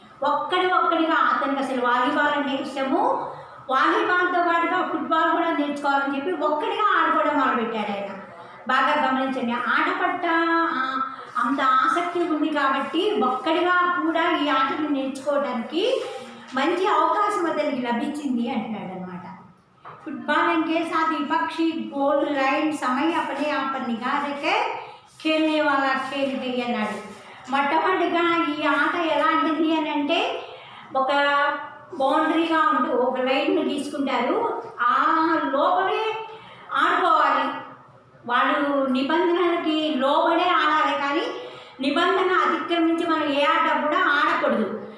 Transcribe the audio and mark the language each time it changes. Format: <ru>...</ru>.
<te>ఒక్కడిగా అతనికి అసలు వాలీబాల్ అంటే ఇష్టము. వాలీబాల్తో పాటుగా ఫుట్బాల్ కూడా నేర్చుకోవాలని చెప్పి ఒక్కడిగా ఆడుకోవడం మొదలుపెట్టాడు ఆయన. బాగా గమనించండి, ఆట పట్ల అంత ఆసక్తి ఉంది కాబట్టి ఒక్కడిగా కూడా ఈ ఆటను నేర్చుకోవడానికి మంచి అవకాశం అతనికి లభించింది అంటున్నాడు అనమాట.</te> <hi>फुटबॉल के साथ विपक्षी गोल लाइन समय अपने आप पर निगाह रखे खेलने वाला खेल है</hi> <te>అన్నాడు. మొట్టమొదటిగా ఈ ఆట ఎలాంటిది అని అంటే ఒక బౌండరీగా ఉంటూ ఒక లైన్ను తీసుకుంటారు, ఆ లోపలే ఆడుకోవాలి. వాళ్ళు నిబంధనలకి లోబడే ఆడాలి, కానీ నిబంధన అతిక్రమించి మనం ఏ ఆట కూడా ఆడకూడదు.</te>